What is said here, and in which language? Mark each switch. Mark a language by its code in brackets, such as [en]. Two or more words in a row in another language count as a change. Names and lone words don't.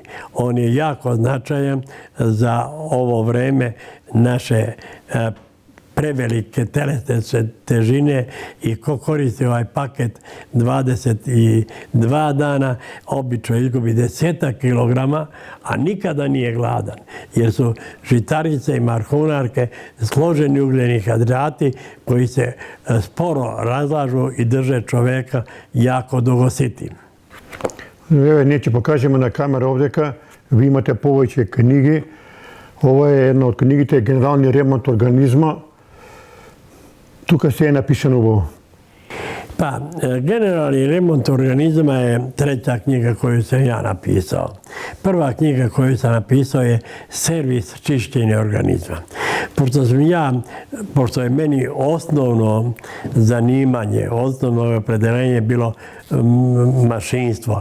[sr] On je jako značajan za ovo vreme naše prevelike telesne težine i ko koristi ovaj paket 22 dana, obično izgubi 10 kilograma, a nikada nije gladan. Jer su žitarice i marhunarke složeni ugljeni hidrati koji se sporo razlažu i drže čoveka jako dugo sitim. Evo, [mk] ние ќе покажеме на камера овдека. Ви имате повеќе книги. Ова е една од книгите Генерални ремонт организма. Тука се е напишано во... [sr] Pa, Generalni remont organizma je 3. knjiga koju sam ja napisao. Prva knjiga koju sam napisao je Servis čišćenja organizma. Pošto je meni osnovno zanimanje, osnovno opredeljenje bilo mašinstvo.